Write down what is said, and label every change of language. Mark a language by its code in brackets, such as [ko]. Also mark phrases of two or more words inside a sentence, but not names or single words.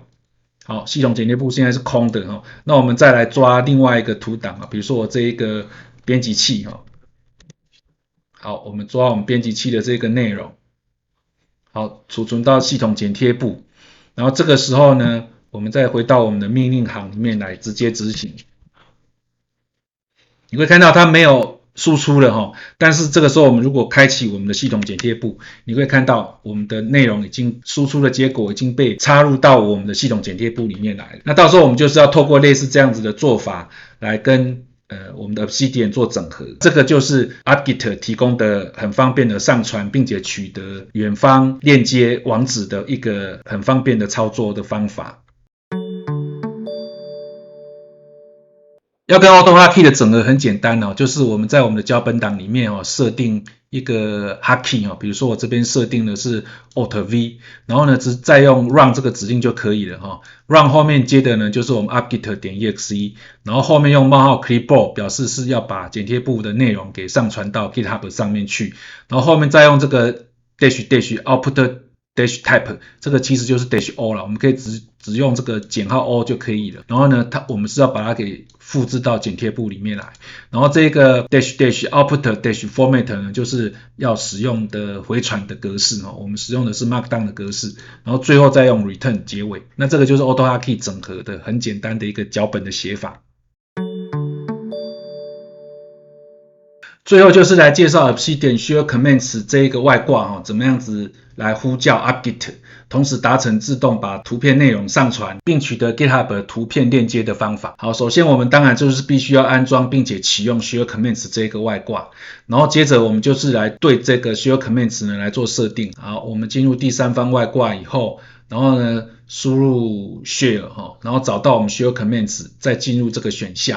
[zh] 好，系統剪貼簿現在是空的那我們再來抓另外一個圖檔比如說我這一個編輯器好，我們抓我們編輯器的這個內容，好，儲存到系統剪貼簿，然後這個時候呢，我們再回到我們的命令行裡面來直接執行。你會看到它沒有輸出了但是這個時候我們如果開啟我們的系統剪貼簿，你會看到我們的內容已經輸出的結果已經被插入到我們的系統剪貼簿裡面來了。那到時候我們就是要透過類似這樣子的做法來跟我們的 Obsidian 做整合。這個就是 upgit 提供的很方便的上傳並且取得遠方鏈接網址的一個很方便的操作的方法。要跟 AutoHotkey 的整合很簡單就是我們在我們的腳本檔裡面設定一個 hotkey 比如說我這邊設定的是 Alt V， 然後呢再用 run 這個指令就可以了run 後面接的呢就是我們 apt-get.exe，然後後面用冒號 clipboard 表示是要把剪貼簿的內容給上傳到 GitHub 上面去，然後後面再用這個 output -type， 這個其實就是 -o 啦，我們可以只用這個减號 o 就可以了。然後呢，我們是要把它給複製到剪貼簿裡面來。然後這個 -output -format 呢，就是要使用的回傳的格式我們使用的是 Markdown 的格式，然後最後再用 return 結尾。那這個就是 AutoHotkey 整合的很簡單的一個腳本的寫法。最後就是來介紹 Obsidian Share Commands 這一個外掛怎麼樣子來呼叫 apt-get，同時達成自動把圖片內容上傳並取得 GitHub 圖片鏈接的方法。好，首先我們當然就是必須要安裝並且啟用 Share Commands 這個外掛，然後接着我們就是來對這個 Share Commands 呢來做設定。好，我们進入第三方外掛以後，然後呢輸入 Share 然後找到我們 Share Commands， 再進入這個選項。